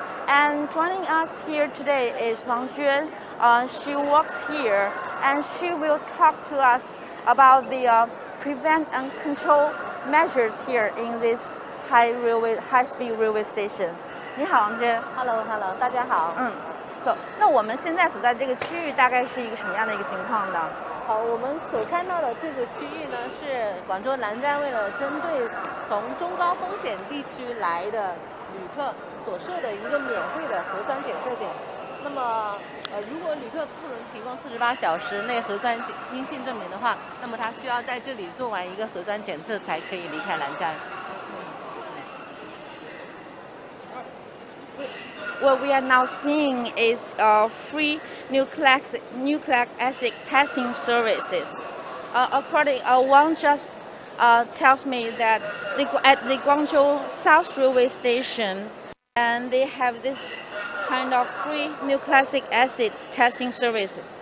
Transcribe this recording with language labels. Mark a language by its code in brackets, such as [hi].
[en] And joining us here today is Wang Juan. She works here and she will talk to us about the prevent and control measures here in this high-speed railway station. [zh] 你好，王娟。 [en] Hello， [zh] 大家好。 So， 那我们现在所在这个区域大概是一个什么样的一个情况呢？好，我们所看到的这个区域呢，是广州南站为了针对从中高风险地区来的旅客所设的一个免费的核酸检测点。那么，如果旅客不能提供48小时内核酸阴性证明的话，那么他需要在这里做完一个核酸检测才可以离开南站。 [en] What we are now seeing is free nucleic acid testing services. According, Wang just tells me that at the Guangzhou South Railway Station, and they have this kind of free nucleic acid testing service.